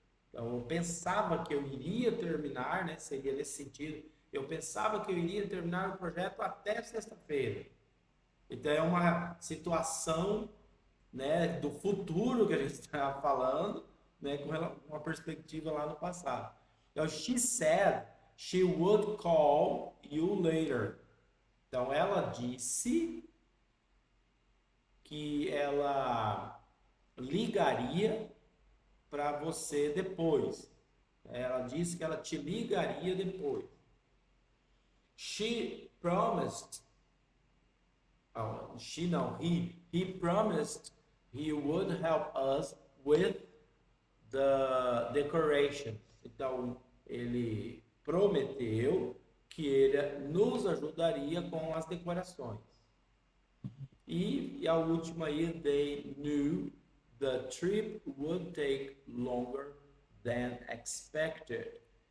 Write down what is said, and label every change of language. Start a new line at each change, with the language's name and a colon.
Portuguese: Então, eu pensava que eu iria terminar, né? Seria nesse sentido. Eu pensava que eu iria terminar o projeto até sexta-feira. Então, é uma situação, né, do futuro que a gente está falando, né, com uma perspectiva lá no passado. Então,
English: she said she would call you later.
Portuguese: Então, ela disse que ela ligaria para você depois. Ela disse que ela te ligaria depois.
English: She promised. He promised he would help us with the decorations.
Portuguese: Então, ele prometeu que ele nos ajudaria com as decorações. E a última aí,
English: they knew the trip would take longer than expected.